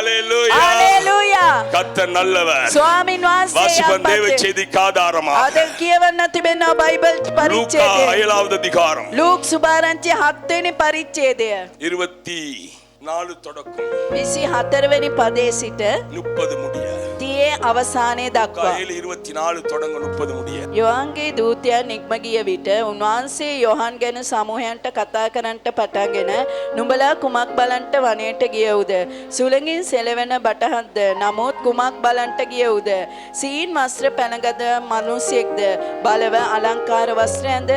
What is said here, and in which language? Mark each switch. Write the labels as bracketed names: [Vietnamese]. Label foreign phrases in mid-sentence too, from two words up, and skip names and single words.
[Tamil] ஹalleluya கர்த்தர் நல்லவர். [Sinhala] ස්වාමින් වහන්සේ [Tamil] வாசிப்போம் தேவ செய்திக்கு ஆதாரமாக. [Sinhala] අද කියවන්න තිබෙන බයිබල් පරිච්ඡේදය. [Tamil] லூக்கா 7வது அதிகாரம். [Sinhala] ලූක් සුභාරංචි 7 වෙනි පරිච්ඡේදය. [Tamil] 24 தொடக்கம் [Sinhala] 24 වෙනි පදයේ සිට [Tamil] 30 முடிய. [Sinhala] තියේ අවසානයේ දක්වා. [Tamil] 24 தொடங்க 30 முடிய. [Sinhala] යොහන්ගේ දූතයන් නික්ම ගිය විට උන්වහන්සේ යොහන් ගැන සමූහයන්ට කතා කරන්නට පටන්ගෙන නුඹලා කුමක් බලන්ට වනයේට ගියවුද? සුළඟින් සෙලවෙන බටහක්ද? නමුත් කුමක් බලන්ට ගියවුද? සීන් වස්ත්‍ර පැනගද මිනිසෙක්ද? බලව අලංකාර වස්ත්‍රයන්ද?